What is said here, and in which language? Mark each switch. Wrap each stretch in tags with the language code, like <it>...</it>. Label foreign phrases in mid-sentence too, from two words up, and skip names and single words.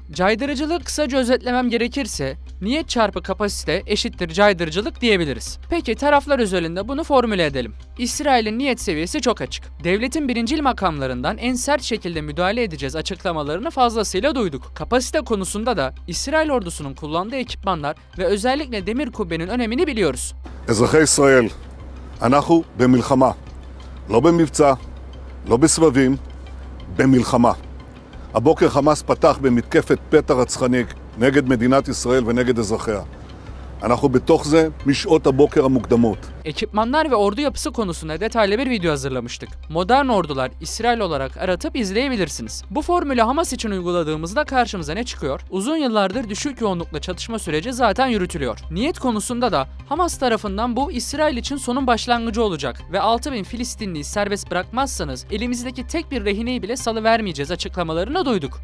<tr>Caydırıcılığı kısaca özetlemem gerekirse, niyet çarpı kapasite eşittir caydırıcılık diyebiliriz. Peki taraflar özelinde bunu formüle edelim. İsrail'in niyet seviyesi çok açık. Devletin birincil makamlarından en sert şekilde müdahale edeceğiz açıklamalarını fazlasıyla duyduk. Kapasite konusunda da İsrail ordusunun kullandığı ekipmanlar ve özellikle demir kubbenin önemini biliyoruz.</tr> <he>אזרחי ישראל, אנחנו במלחמה, לא במבצע, לא בסבבים, במלחמה. הבוקר חמאס פתח במתקפת פתע רצחני נגד מדינת ישראל ונגד אזרחיה. אנחנו בתוך זה משעות הבוקר המוקדמות.</he> <tr>Ekipmanlar ve ordu yapısı konusunda detaylı bir video hazırlamıştık. Modern ordular İsrail olarak aratıp izleyebilirsiniz. Bu formülü Hamas için uyguladığımızda karşımıza ne çıkıyor? Uzun yıllardır düşük yoğunlukla çatışma süreci zaten yürütülüyor. Niyet konusunda da Hamas tarafından bu İsrail için sonun başlangıcı olacak ve 6000 Filistinliyi serbest bırakmazsanız elimizdeki tek bir rehineyi bile salıvermeyeceğiz açıklamalarını duyduk.</tr>